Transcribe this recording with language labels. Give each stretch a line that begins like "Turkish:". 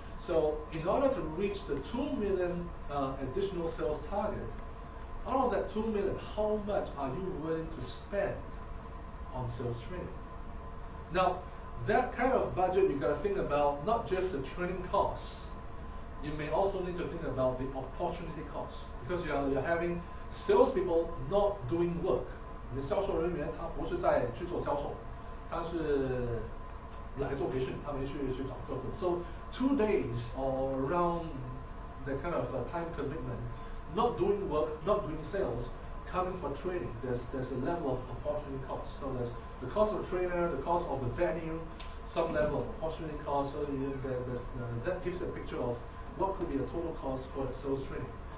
English: So in order to reach the 2 million additional sales target, out of that 2 million, how much are you willing to spend on sales training? Now, that kind of budget, you got to think about not just the training costs. You may also need to think about the opportunity costs, because you're having salespeople not doing work.
Chinese: 你的销售人员他不是在去做销售，他是来做培训，他没去找客户。
English: So 2 days or around that kind of time commitment, not doing work, not doing sales, coming for training, there's a level of opportunity cost. So there's the cost of the trainer, the cost of the venue, some level of opportunity cost. So that gives you a picture of what could be the total cost for the sales training.